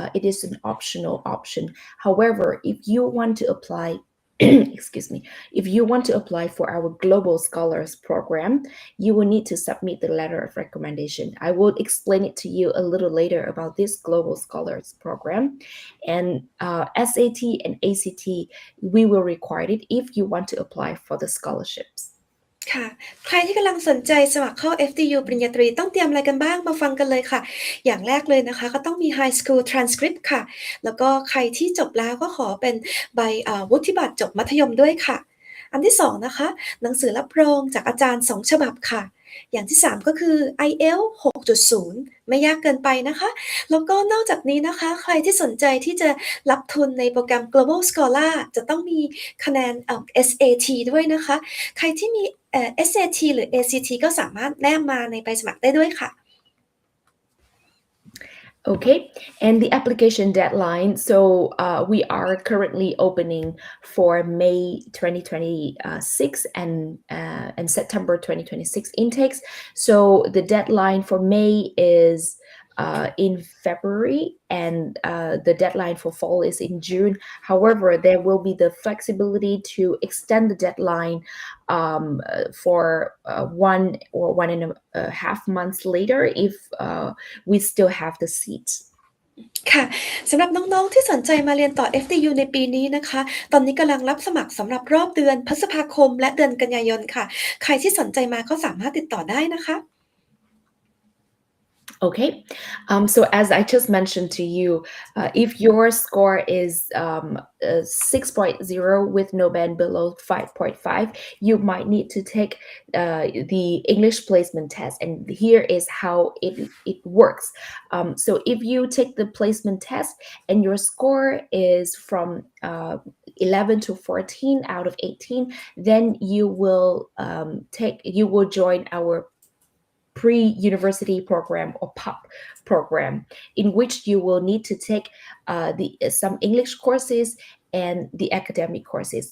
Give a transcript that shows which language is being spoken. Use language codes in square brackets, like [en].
[en] It is an optional option. However, if you want to apply excuse me, if you want to apply for our Global Scholars Program, you will need to submit the letter of recommendation. I will explain it to you a little later about this Global Scholars Program. And SAT and ACT, we will require it if you want to apply for the scholarships. [th] ค่ะใครที่กำลังสนใจสมัครเข้า FDU ปริญญาตรีต้องเตรียมอะไรกันบ้างมาฟังกันเลยค่ะอย่างแรกเลยนะคะก็ต้องมี High School Transcript ค่ะแล้วก็ใครที่จบแล้วก็ขอเป็นใบวุฒิบัตรจบมัธยมด้วยค่ะอันที่2นะคะหนังสือรับรองจากอาจารย์2ฉบับค่ะอย่างที่3ก็คือ IELTS 6.0 ไม่ยากเกินไปนะคะแล้วก็นอกจากนี้นะคะใครที่สนใจที่จะรับทุนในโปรแกรม Global Scholar จะต้องมีคะแนนSAT ด้วยนะคะใครที่มีSAT หรือ ACT ก็สามารถแนบมาในใบสมัครได้ด้วยค่ะ [en] Okay, and the application deadline. So we are currently opening for May 2026 and September 2026 intakes. So the deadline for May is in February, and the deadline for fall is in June. However, there will be the flexibility to extend the deadline for 1 or 1.5 months later if we still have the seats. [th] ค่ะสำหรับน้องๆที่สนใจมาเรียนต่อ FDU ในปีนี้นะคะตอนนี้กำลังรับสมัครสำหรับรอบเดือนพฤษภาคมและเดือนกันยายนค่ะใครที่สนใจมาก็สามารถติดต่อได้นะคะ [en] Okay, so as I just mentioned to you, if your score is 6.0 with no band below 5.5, you might need to take the English placement test. And here is how it works. So if you take the placement test and your score is from 11 to 14 out of 18, then you will join our pre-university program or PUP program, in which you will need to take some English courses and the academic courses.